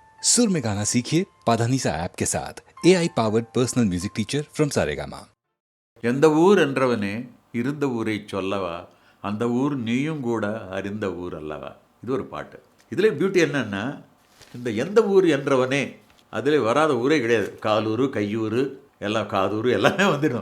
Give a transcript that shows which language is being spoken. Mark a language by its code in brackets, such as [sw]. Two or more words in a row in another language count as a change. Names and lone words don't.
[hi] सुर में गाना सीखिए पाधानीसा ऐप के साथ [en] AI powered personal music teacher from Saregama. [ta] எந்த ஊர் என்றவனே இருந்த ஊரை சொல்லவா, அந்த ஊர் நீயும் கூட அறிந்த ஊர் அல்லவா. இது ஒரு பாட்டு. இதில் பியூட்டி என்னன்னா, இந்த எந்த ஊர் என்றவனே அதில் வராத ஊரே கிடையாது. காலூர், கையூர், எல்லாம் காதூர் எல்லாமே வந்துடும்.